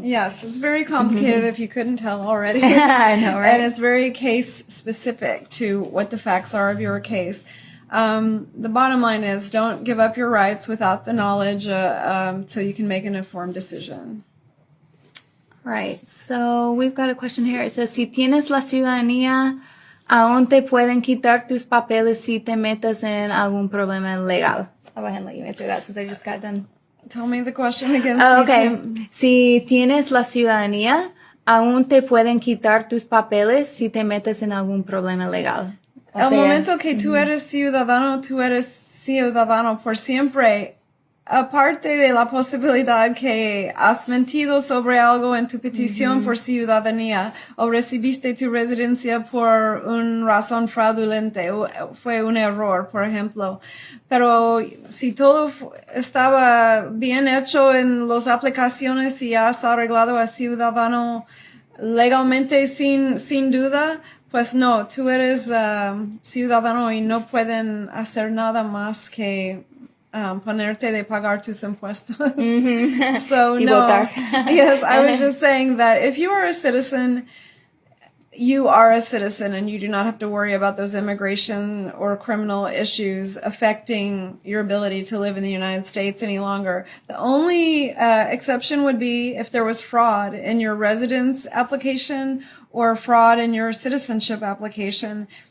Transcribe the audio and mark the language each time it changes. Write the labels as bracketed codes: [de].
[en] yes, it's very complicated if you couldn't tell already. I know, right? And it's very case specific to what the facts are of your case. The bottom line is, don't give up your rights without the knowledge, so you can make an informed decision. Right. So we've got a question here. It says, [es] si tienes la ciudadanía, aún te pueden quitar tus papeles si te metes en algún problema legal. [en] I'll go ahead and let you answer that since I just got done. Tell me the question again. Oh, okay. [es] Si tienes la ciudadanía, aún te pueden quitar tus papeles si te metes en algún problema legal. El momento que tú eres ciudadano por siempre. Aparte de la posibilidad que has mentido sobre algo en tu petición por ciudadanía o recibiste tu residencia por una razón fraudulenta, fue un error, por ejemplo. Pero si todo estaba bien hecho en las aplicaciones y has arreglado a ciudadano legalmente sin duda, pues no, tú eres ciudadano y no pueden hacer nada más que ponerte de pagar tus impuestos. [en] So no. Yes, I was just saying that if you are a citizen, you are a citizen and you do not have to worry about those immigration or criminal issues affecting your ability to live in the United States any longer. The only exception would be if there was fraud in your residence application or fraud in your citizenship application.